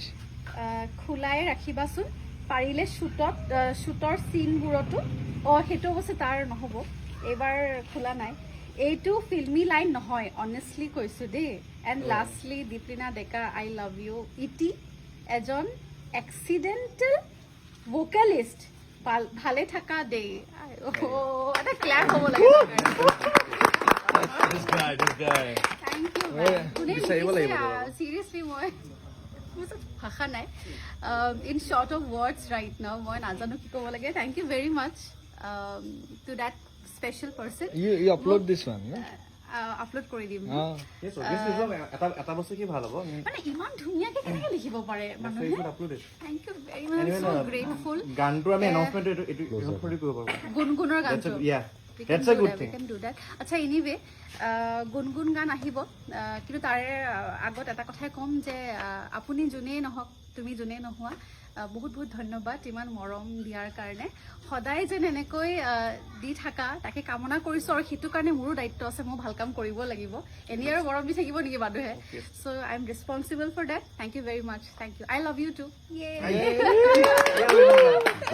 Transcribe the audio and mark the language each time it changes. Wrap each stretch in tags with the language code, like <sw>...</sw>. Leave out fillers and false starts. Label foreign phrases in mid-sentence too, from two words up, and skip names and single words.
<as>খোলাই ৰাখিবাচোন পাৰিলে শ্বুটৰ চিনবোৰতো সেইটো অৱশ্যে তাৰ নহ'ব এইবাৰ খোলা নাই এইটো</as> <en>filmy line</en> <as>নহয় অনেষ্টলি কৈছো দেই</as> <en>and lastly</en> <as>দীপলিনা ডেকা</as> <en>I love you</en> <as>ইটি এজন</as> <en>accidental vocalist</en> <as>ভালে থাকা দেই এটা ক্লাপ হ'ব লাগে</as> <en>চিৰিয়াছলি</en> <as>মই ভাষা নাই</as> <en>in short of words right now</en> <as>মই নাজানো কি ক'ব লাগে</as> <en>thank you very much to that special person you upload this one</en> <as>আপলোড কৰি দিম এটা বস্তু কি ভাল হ'ব মানে ইমান ধুনীয়াকে কেনেকে লিখিব পাৰে মানুহে</as> <en>thank you very much so grateful</en> <as>গানটো আমি এনাউন্সমেন্ট এইটো কৰিব পাৰো গুণগুণৰ গানটো</as> <en>That's a good thing. We can do that.</en> <as>আচ্ছা এনিৱে গুণগুণ গান আহিব কিন্তু তাৰে আগত এটা কথাই ক'ম যে আপুনি যোনেই নহওক তুমি যোনেই নোহোৱা বহুত বহুত ধন্যবাদ ইমান মৰম দিয়াৰ কাৰণে সদায় যেন এনেকৈ দি থাকা তাকে কামনা কৰিছোঁ আৰু সেইটো কাৰণে মোৰো দায়িত্ব আছে মই ভাল কাম কৰিব লাগিব এনেই আৰু মৰম দি থাকিব নেকি মানুহে</as> <en>so I am responsible for that thank you very much thank you I love you too</en>